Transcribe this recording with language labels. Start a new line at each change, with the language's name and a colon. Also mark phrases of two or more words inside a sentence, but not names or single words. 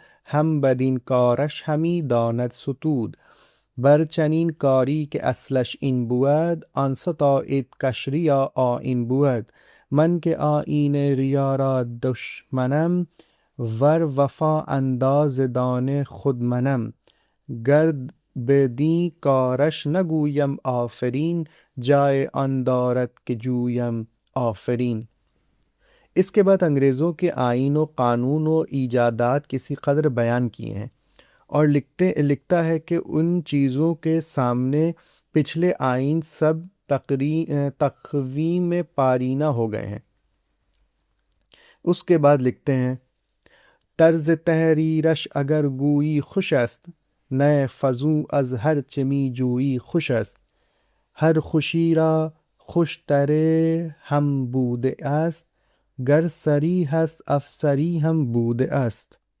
Persian: هم بدین کارش همی داند ستود بر چنین کاری که اصلش این بود آن ستاید کش ریا آیین بود من که آیین ریا را دشمنم ور وفا انداز دان خود منم گر بدین کارش نگویم آفرین جای آن دارد که جویم آفرین۔
Urdu: اس کے بعد انگریزوں کے آئین و قانون و ایجادات کسی قدر بیان کیے ہیں اور لکھتا ہے کہ ان چیزوں کے سامنے پچھلے آئین سب تقویم پارینہ ہو گئے ہیں۔ اس کے بعد لکھتے ہیں
Persian: طرز تحریرش اگر گویی خوش است نئے فزوں از ہر چمی جویی خوش است ہر خوشی را خوش تره هم بوده است گر سری هست افسری هم بوده است